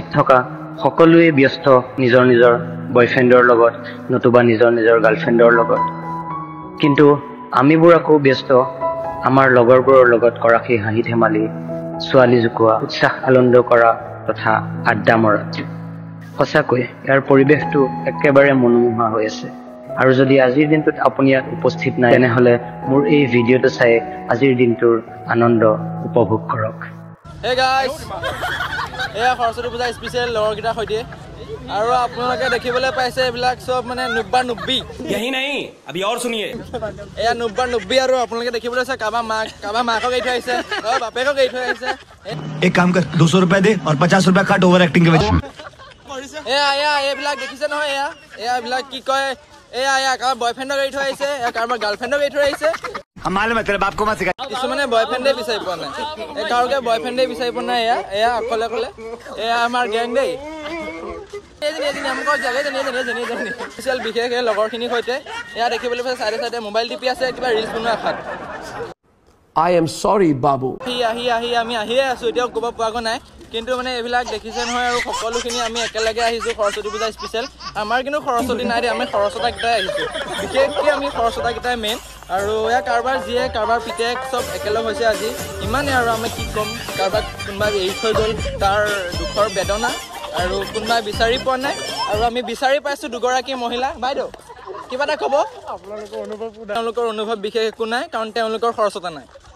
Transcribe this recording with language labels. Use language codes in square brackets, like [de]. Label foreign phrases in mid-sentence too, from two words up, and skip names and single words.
[as] থকা সকলোৱে ব্যস্ত নিজৰ নিজৰ বয়ফ্ৰেণ্ডৰ লগত নতুবা নিজৰ নিজৰ গাৰ্লফ্ৰেণ্ডৰ লগত কিন্তু আমিবোৰ আকৌ ব্যস্ত আমাৰ লগৰবোৰৰ লগত কৰা সেই হাঁহি ধেমালি ছোৱালী জুকোৱা উৎসাহ আনন্দ কৰা তথা আড্ডা মৰাত সঁচাকৈ ইয়াৰ পৰিৱেশটো একেবাৰে মনোমোহা হৈ আছে আৰু যদি আজিৰ দিনটোত আপুনি ইয়াত উপস্থিত নাই তেনেহ'লে মোৰ এই ভিডিঅ'টো চাই আজিৰ দিনটোৰ আনন্দ উপভোগ কৰক [en] Hey guys [as] এয়া সৰস্বতী পূজা স্পেশাল লগৰকেইটাৰ সৈতে আৰু আপোনালোকে দেখিবলৈ পাইছে এইবিলাক সব মানে 90 [hi] यही नहीं अभी और सुनिए [as] এয়া 90 আৰু আপোনালোকে দেখিবলৈ আছে কাবা মাকক এৰি থৈ আহিছে বাপেকক এৰি থৈ আহিছে [hi] एक काम कर 200 रुपए दे और 50 रुपए काट [en] over acting [hi] के वजह [as] এয়া এইবিলাক দেখিছে নহয় এয়া এইবিলাক কি কয় এয়া কাবা বয়ফ্ৰেণ্ডক এৰি থৈ আহিছে কাবা গাৰ্লফ্ৰেণ্ডক এৰি থৈ আহিছে [hi] हम मालूम है तेरे बाप को मत सिखा [as] কিছুমানে বয়ফ্ৰেণ্ডে বিচাৰি পোৱা নাই কাৰোকে বয়ফ্ৰেণ্ডে বিচাৰি পোৱা নাই এয়া অকলে অকলে এয়া আমাৰ গেং দেই স্পেচিয়েল বিশেষ লগৰখিনিৰ সৈতে এয়া দেখিবলৈ পাইছে চাইডে চাইডে মোবাইল টিপি আছে কিবা ৰিলছ বনোৱা আশাত [en] I am sorry [as] বাবু আহি আমি আহিয়ে আছো এতিয়াও ক'ব পোৱাগৈ নাই কিন্তু মানে এইবিলাক দেখিছে নহয় আৰু সকলোখিনি আমি একেলগে আহিছোঁ সৰস্বতী পূজা স্পেচিয়েল আমাৰ কিন্তু সৰস্বতী নাই আমি সৰস্বতীকেইটাই আহিছোঁ বিশেষকৈ আমি সৰস্বতীকেইটাই মেইন আৰু এয়া কাৰোবাৰ যিয়ে কাৰোবাৰ পিতেক চব একেলগ হৈছে আজি ইমানেই আৰু আমি কি ক'ম কাৰোবাক কোনোবাই এৰি থৈ গ'ল তাৰ দুখৰ বেদনা আৰু কোনোবাই বিচাৰি পোৱা নাই আৰু আমি বিচাৰি পাইছোঁ দুগৰাকী মহিলা বাইদেউ কিবা এটা ক'ব তেওঁলোকৰ অনুভৱ বিশেষ একো নাই কাৰণ তেওঁলোকৰ খৰচতা নাই